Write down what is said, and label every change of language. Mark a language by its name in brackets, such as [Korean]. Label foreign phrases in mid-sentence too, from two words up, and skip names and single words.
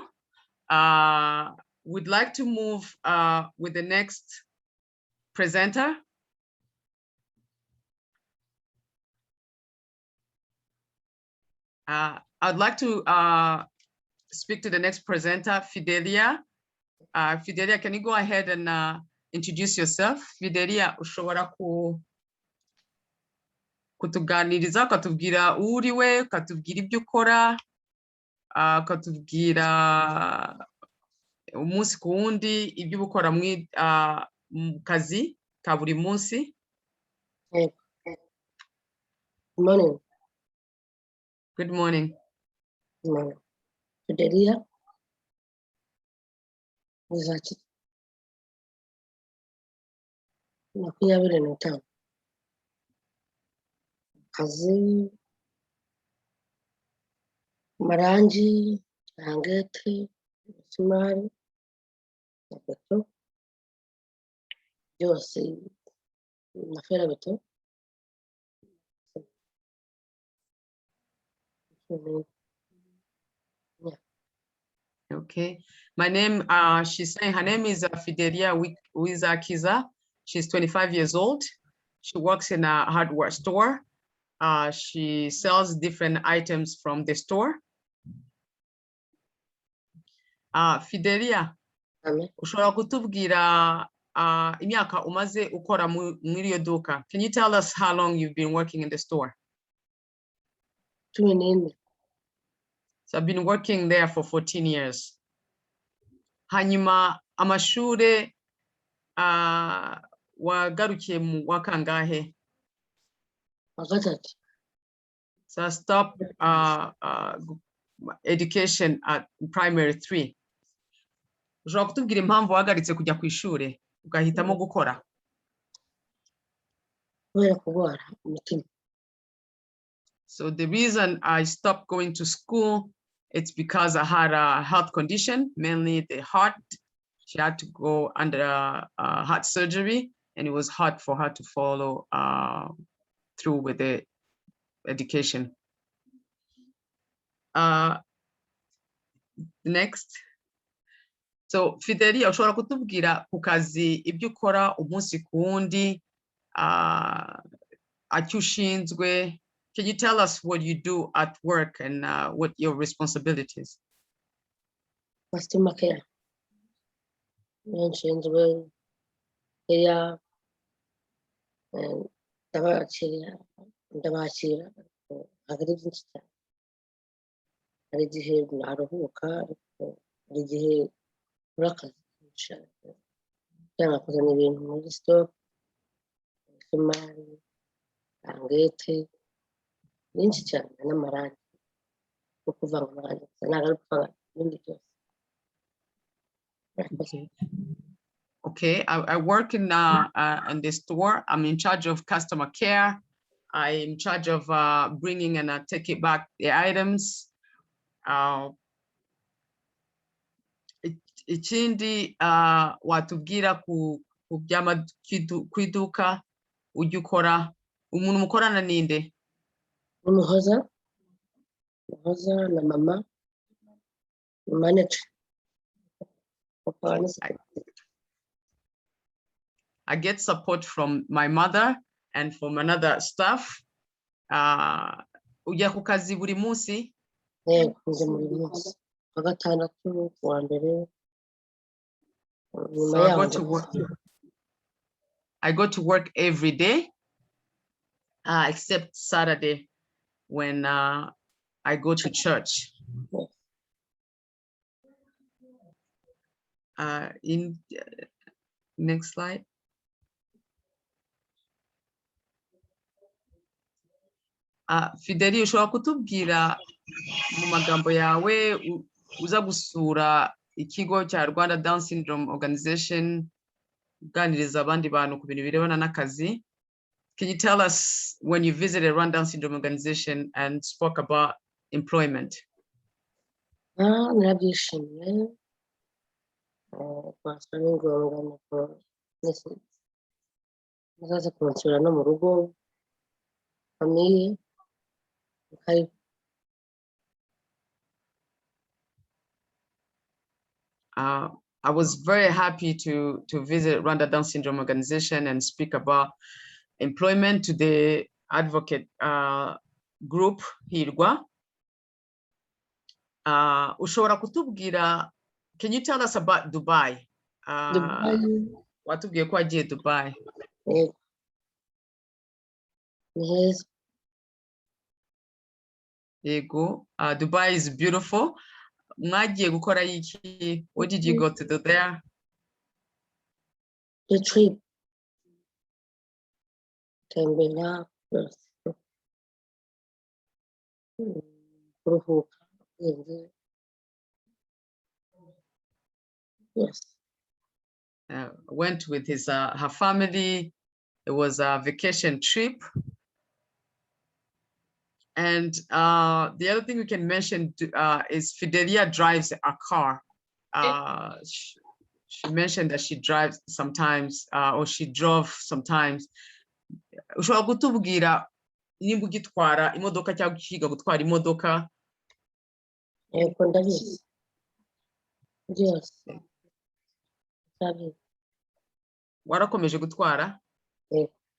[English] We'd like to move with the next presenter. I'd like to speak to the next presenter, Fidelia. Fidelia, can you go ahead and introduce yourself? [Kinyarwanda] Fidelia, ushobora kutuganiriza, ukatubwira uriwe, ukatubwira ibyo ukora, ukatubwira umunsi ku wundi ibyo ukora mu kazi ka buri munsi. [English] Good morning. Good morning. Good morning. [Kinyarwanda] Fidelia. Muzaki. Makumyabiri n'itanu. Kazi. Marangi. Rangete. Imisumari. Beto. Byose. Na ferabeto. [English] Okay, my name, she's saying her name is Fidelia Wizakiza. She's 25 years old. She works in a hardware store. She sells different items from the store. [Kinyarwanda] Fidelia, ushobora kutubwira imyaka umaze ukora muri iyo duka. [English] Can you tell us how long you've been working in the store? 14. So I've been working there for 14 years. [Kinyarwanda] Hanyuma amashure wagarukiye mu wakangahe? Wagatatu. [English] So I stopped education at primary 3. [Kinyarwanda] Ushobora kutubwira impamvu wahagaritse kujya ku ishure ugahitamo gukora? Kubera kurwara umutima. [English] So the reason I stopped going to school, it's because I had a health condition, mainly the heart. She had to go under heart surgery, and it was hard for her to follow through with the education. Next. [Kinyarwanda] So Fidelia, ushobora kutubwira ku kazi ibyo ukora umunsi ku wundi, icyo ushinzwe. [English] Can you tell us what you do at work and what your responsibilities? Customer care. [Kinyarwanda] Nshinzwe [English] care and [Kinyarwanda] ndabakira hagari byinshi cyane. Hari igihe naruhuka, hari igihe urakaza cyangwa kuzana ibintu muri stock, imisumari, rangete, byinshi cyane n'amarangi yo kuvanga amarangi ntabwo ari kuvanga ibindi byose. [English] Okay, I work in the store. I'm in charge of customer care. I'm in charge of bringing and taking back the items. [Kinyarwanda] Ikindi watubwira ku byama kwiduka ujya ukora, umuntu mukorana ninde? Umuhoza na mama, manager. [English] I get support from my mother and from another staff. [Kinyarwanda] Ujya ku kazi buri munsi? Nje muri munsi. Wa gatandatu wa mbere. [English] So I go to work every day, except Saturday when I go to church. Next slide. [Kinyarwanda] Fidelia, ushobora kutubwira mu magambo yawe uza gusura ikigo cya Rwanda Down Syndrome Organization, uganiriza abandi bantu ku bintu birebana n'akazi. [English] Can you tell us when you visited Rwanda Down Syndrome Organization and spoke about employment? [Kinyarwanda] Narabyishimiye. Twasura n'ingombwa nuko nazaza kunsura no mu rugo, famiye. [English] I was very happy to visit Rwanda Down Syndrome Organization and speak about employment to the advocate group Hirwa. [Kinyarwanda] Ushobora kutubwira, [English] can you tell us about Dubai? Dubai. [Kinyarwanda] Watubwiye ko wagiye Dubai. [English] Yes. There you go. Dubai is beautiful. [Kinyarwanda] mwagiye gukora iki? [English] What did you go to do there? The trip. Tembea, plus. [Kinyarwanda] Kuruhuka. [English] Yes. Went with her family. It was a vacation trip. And the other thing we can mention is Fidelia drives a car. She mentioned that she drives sometimes, or she drove sometimes. [Kinyarwanda] Ushobora kutubwira nimba ugitwara imodoka cyangwa ukiga gutwara imodoka? Yego ndabizi. Yes. Ndabizi. Warakomeje gutwara? Yego.